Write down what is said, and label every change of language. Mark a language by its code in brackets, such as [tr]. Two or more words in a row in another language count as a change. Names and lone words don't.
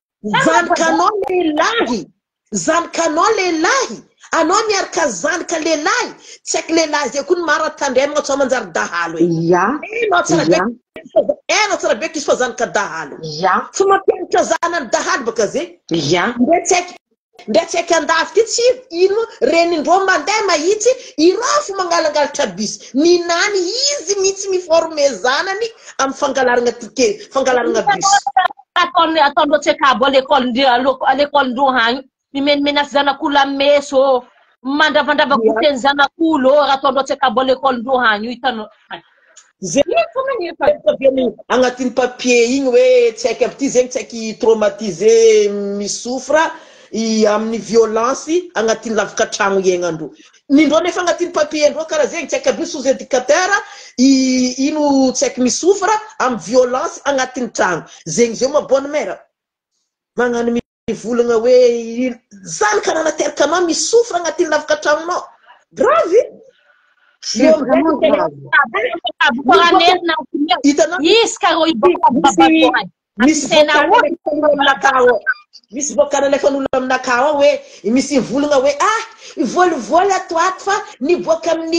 [mg] zanakanao lelahy anao miaraka zanaka lelahy tsy aiky lelahy zay koa ny maro atandremagna tsao manjary dahalo enao tsara beky izy fa zanaka dahalo tsy mampianatra zanany dahalo baka zay nde tsy aiky Ndraiky tsaiky andafy ty tsy ino renindreo mandeha mahitsy irafo mangalangalatra bis ninany izy mihitsy miforme zanany amy fangalarana tike fangalarana bis ataondreo tsaiky abo [fr] à l'école- [mg] ndreo hagny mimenomena zanak'olo amy meso mandravandrava goteny zanak'olo raha ataondreo tsaiky abo [fr] à l'école- [mg] ndreo hagny io hitanao agnatin'ny papier igny hoe tsaiky aby ty zegny tsaiky traumatisé misofra amin'ny violence agnatin'ny lavaka tragno iainandro nindreo nefa agnatin'ny papier ndreo karaha zegny tsaiky aby [fr] sous éducateur [mg] ino tsaiky misofra amy violence agnatin'ny tragno zegny zeo [fr] ma bonne mère [mg] magnano mivolagna hoe zany karaha nateraka anao misofra agnatin'ny lavaka tragnonao grave misy voakana alefan'olo aminakao ao hoe misy volagna hoe volivoly atoato fa niboaka amin'ny